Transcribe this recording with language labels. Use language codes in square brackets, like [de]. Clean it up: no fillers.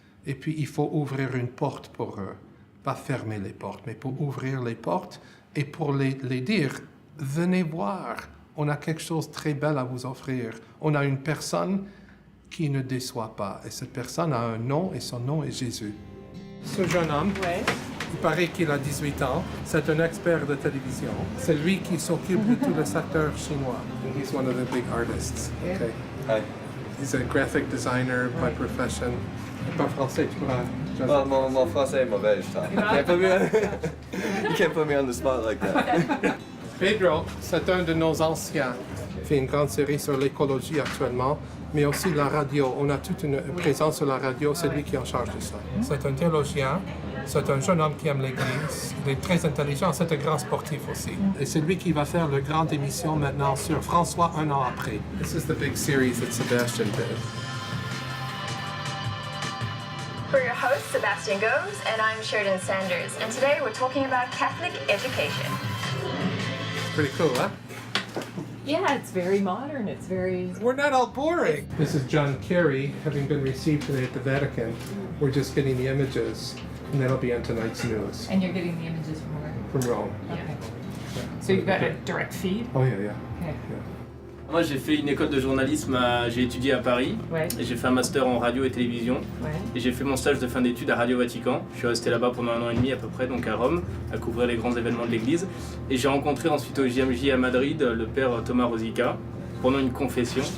[fr] Et puis, il faut ouvrir une porte pour eux. Pas fermer les portes, mais pour ouvrir les portes et pour les dire, venez voir, on a quelque chose de très bel à vous offrir. On a une personne qui ne déçoit pas. Et cette personne a un nom, et son nom est Jésus. Ce jeune homme, il paraît qu'il a 18 ans. C'est un expert de télévision. C'est lui qui s'occupe de tout le secteur chinois. [en] And he's one of the big artists. Okay. Hi. He's a graphic designer by profession. [fr] Pas français, tu pourras... Mon français est mauvais, je pense. [en] You can't put me on the spot like that. [fr] Pedro, c'est un de nos anciens. Il fait une grande série sur l'écologie actuellement, mais aussi la radio. On a toute une présence sur la radio, c'est lui qui est en charge de ça. C'est un théologien, c'est un jeune homme qui aime l'Église, il est très intelligent, c'est un grand sportif aussi. Et c'est lui qui va faire la grande émission maintenant sur François un an après. [en] This is the big series that Sebastian did. We're your hosts, Sebastian Goes, and I'm Sheridan Sanders. And today we're talking about Catholic education. Pretty cool, huh? Yeah, it's very modern. It's very... We're not all boring. This is John Kerry, having been received today at the Vatican. We're just getting the images, and that'll be on tonight's news. And you're getting the images from where? From Rome. Okay. So you've got a direct feed? Oh, yeah. Okay. Yeah. [fr] Moi, j'ai fait une école de journalisme, j'ai étudié à Paris, Ouais. et j'ai fait un master en radio et télévision, Ouais. et j'ai fait mon stage de fin d'études à Radio Vatican. Je suis resté là-bas pendant 1 an et demi à peu près, donc à Rome, à couvrir les grands événements de l'Église. Et j'ai rencontré ensuite au JMJ à Madrid le père Thomas Rosica pendant une confession.